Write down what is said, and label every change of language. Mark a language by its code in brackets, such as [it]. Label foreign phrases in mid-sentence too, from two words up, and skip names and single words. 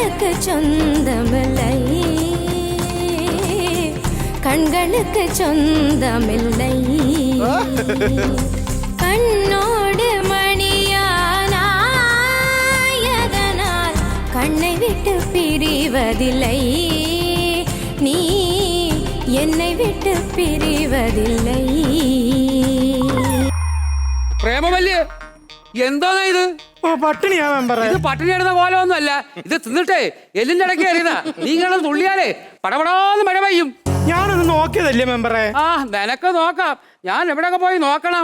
[ta] சொந்தமில்லை கண்களுக்கு சொந்தமில்லை கண்ணோடு மணியானாயதனால் கண்ணை விட்டு பிரிவதில்லை நீ என்னை விட்டு பிரிவதில்லை [ml] പ്രേമവല്യ എന്താ ഇത്? പട്ടിണിയാ മെമ്പറേ. ഇത് പട്ടിണിയാടുന്ന പോലെ ഒന്നും അല്ല. ഇത് തിന്നിട്ടേ എല്ലിന്റെ ഇടയ്ക്ക് അറിയുന്ന നീ ഇങ്ങനെ തുള്ളിയാലേ പടപടാന്ന് മഴ പെയ്യും. ഞാനൊന്ന് നോക്കിയതല്ലേ മെമ്പറേ. ആ നിനക്ക് നോക്കാം, ഞാൻ എവിടെയൊക്കെ പോയി നോക്കണം.